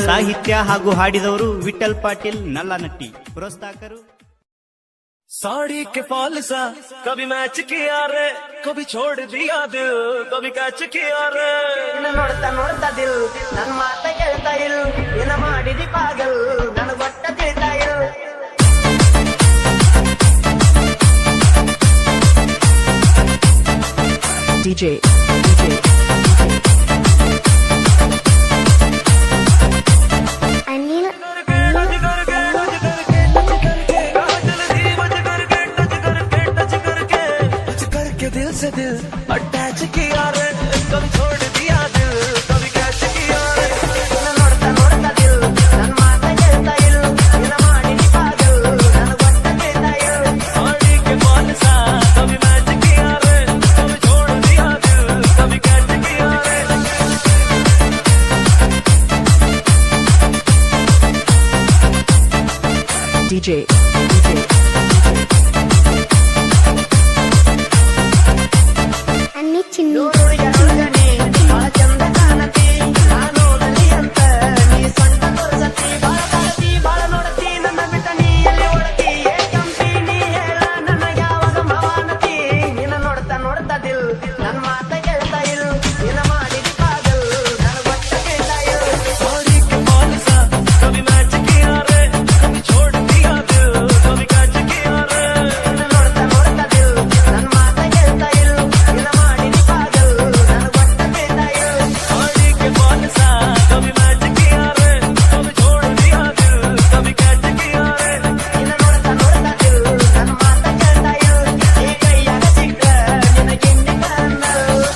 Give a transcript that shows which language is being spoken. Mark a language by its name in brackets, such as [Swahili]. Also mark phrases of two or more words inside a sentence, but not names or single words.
[Kannada] ಸಾಹಿತ್ಯ ಹಾಗೂ ಹಾಡಿದವರು ವಿಠಲ್ ಪಾಟೀಲ್ ನಲ್ಲನಟ್ಟಿ. ಪ್ರೋತ್ಸಾಹಕರು [Hindi] साड़ी के फॉल सा कभी मैच किया रे, कभी छोड़ दिया दिल, कभी कैच किया रे. [Kannada] ನೋಡ್ತಾ ನೋಡ್ತಾ ದಿಲ್ ನನ್ ಮಾತ ಕೇಳ್ತಾ ಇಲ್, ಏನ ಮಾಡಿದಿ ಪಾಗಲ್ ನನ್ ಗೊತ್ತ ತಿಳಿತಾ ಇಲ್. DJ ಅನಿಲ್ [Hindi] दिल से दिल अटैच किया रे, कभी छोड़ दिया दिल, कभी कैच किया रे. [Kannada] ನೋಡ್ತಾ ನೋಡ್ತಾ ದಿಲ್ ನನ್ ಮಾತ ಕೇಳ್ತಾ ಇಲ್, ಏನ ಮಾಡಿದಿ ಪಾಗಲ್ ನನ್ ಗೊತ್ತ ತಿಳಿತಾ ಇಲ್. [Hindi] साड़ी के फॉल सा कभी मैच किया रे, कभी छोड़ दिया दिल, कभी कैच किया रे. [Kannada] DJ ಅನ್ನಿ ಚಿನ್ನಿ ನೋಡುಗನಿ ಬಾಳ ಚಂದ ಕಾಣತಿ, ನಾನೋದಲಿ ಅಂತ ನೀ ಸಣ್ಣ ತೋರ್ಸತಿ. ಬಾಳ ಕಾಣತಿ ಬಾಳ ನೋಡತಿ, ನನ್ನ ಬಿಟ್ಟ ನೀ ಎಲ್ಲಿ ಓಡತಿ. ಏಕಂತಿ ನೀ ಹೇಳ ನನ್ನ ಯಾವಾಗ ಮವಾನತಿ. ನಿನ್ನ ನೋಡ್ತಾ ನೋಡ್ತಾ ದಿಲ್ ನನ್ ಮಾತ ಕೇಳ್ತಾ ಇಲ್, ಏನ ಮಾಡಿದಿ ಪಾಗಲ್ ನನ್ ಗೊತ್ತ ತಿಳಿತಾ ಇಲ್. [Hindi] साड़ी के फॉल सा कभी मैच किया रे, कभी छोड़ दिया दिल, कभी कैच किया रे. [Kannada] ನೋಡ್ತಾ ನೋಡ್ತಾ ದಿಲ್ ನನ್ ಮಾತ ಕೇಳ್ತಾ ಇಲ್, ಏನ ಮಾಡಿದಿ ಪಾಗಲ್ ನನ್ ಗೊತ್ತ ತಿಳಿತಾ ಇಲ್. [Hindi] साड़ी के फॉल सा कभी मैच किया रे, कभी छोड़ दिया दिल, कभी कैच किया रे. [Kannada] ನಿನ್ನ ನೋಡ್ತಾ ನೋಡ್ತಾ ದಿಲ್ ನನ್ ಮಾತ ಕೇಳ್ತಾ ಇಲ್, ಈ ಕೈಯಾಗ ಸಿಕ್ಕ ನಿನ್ನ ಗಿಂಡಿ ಕಣ್ಣು.